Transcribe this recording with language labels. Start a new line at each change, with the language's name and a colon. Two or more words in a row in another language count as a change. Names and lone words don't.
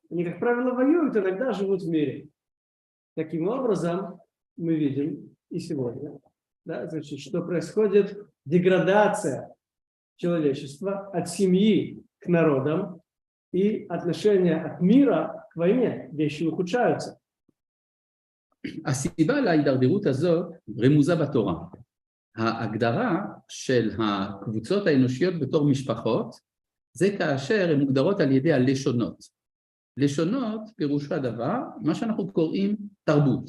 Russian: Они, как правило, воюют, иногда живут в мире. Таким образом, мы видим и сегодня, да, значит, что происходит деградация человечества от семьи к народам и отношения от мира к войне, вещи ухудшаются.
Hebrew: הסיבה להידרדרות הזאת רמוזה בתורה. ההגדרה של הקבוצות האנושיות בתור משפחות זה כאשר הן מוגדרות על ידי הלשונות. לשונות פירושו הדבר, מה שאנחנו קוראים תרבות.